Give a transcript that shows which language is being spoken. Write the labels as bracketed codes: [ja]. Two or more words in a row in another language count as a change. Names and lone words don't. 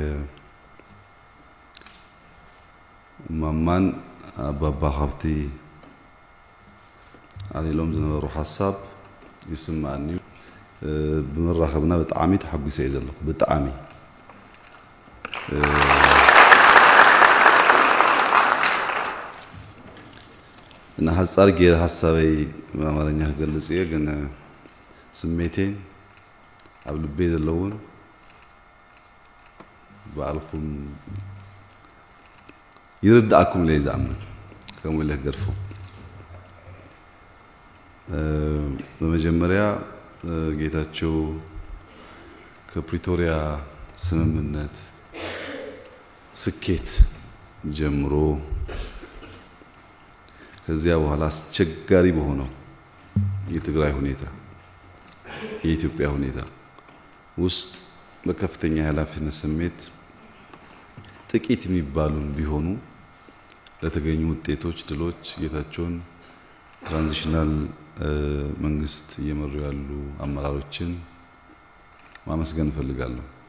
[ti] ማማን ኣባባ ካብቲ ዓሊሎም ዝነበሩ ሓሳብ ይስማዓኒ እዩ። ብምራኸብና ብጣዕሚ ተሓጒሰ እየ ዘለኹ ብጣዕሚ እና ሓፃር ጌር ሓሳበይ ብኣማርኛ ክገልፅ እየ ግን ስሜቴን ኣብ ልበይ ዘለውን ባዕልኩም ይርዳእኩም ኢለ ዝኣምን ከምኡ ኢለ ክገድፎ [am] በመጀመሪያ ጌታቸው ከፕሪቶሪያ ስምምነት ስኬት ጀምሮ ከዚያ በኋላ አስቸጋሪ በሆነው የትግራይ ሁኔታ የኢትዮጵያ ሁኔታ ውስጥ በከፍተኛ ኃላፊነት ስሜት ጥቂት የሚባሉን ቢሆኑ ለተገኙ ውጤቶች፣ ድሎች ጌታቸውን ትራንዚሽናል መንግስት እየመሩ ያሉ አመራሮችን ማመስገን እፈልጋለሁ።